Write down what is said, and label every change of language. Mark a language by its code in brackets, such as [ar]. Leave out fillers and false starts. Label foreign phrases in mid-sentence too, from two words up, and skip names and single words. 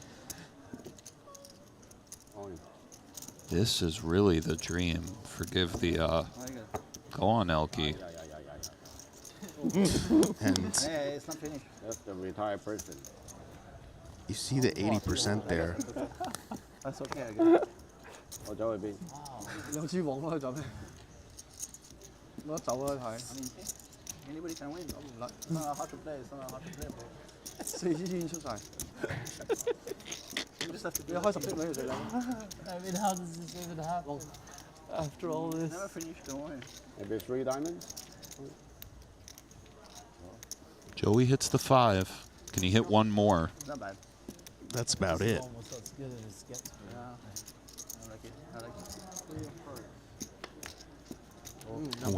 [en] This is really the dream. Forgive the, go on, Elke. and Hey, it's not finished. That's the retired person. you see the 80% there. That's okay, I guess. [yue] 我走去邊？兩支黃咯，佢走咩？攞走啦睇。 [en] Anybody can win. It's not hard to play. It's not hard to play. [yue] 4 支已經出晒。你開10隻女就嚟啦。 [en] I mean, how does this even happen? After all this. Never finished, don't worry. Maybe 3 diamonds? Joey hits the 5. Can he hit one more? Not bad. That's about it. Almost as good as it gets. Yeah. I like it. I like it.